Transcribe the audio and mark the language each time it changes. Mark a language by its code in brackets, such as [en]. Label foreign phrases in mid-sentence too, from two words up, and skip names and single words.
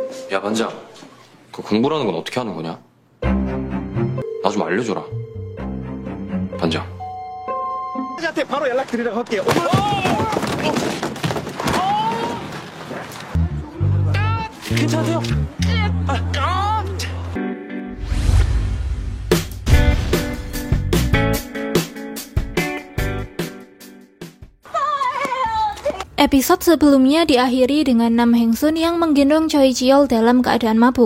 [ko] 야, 반장. 그 공부라는 건 어떻게 하는 거냐? 나 좀 알려줘라. 반장. 한테 바로 연락드리라고 할게요. 괜찮으세요? [id] Episode sebelumnya diakhiri dengan Nam Heng Sun yang menggendong Choi Ji-yeol dalam keadaan mabuk.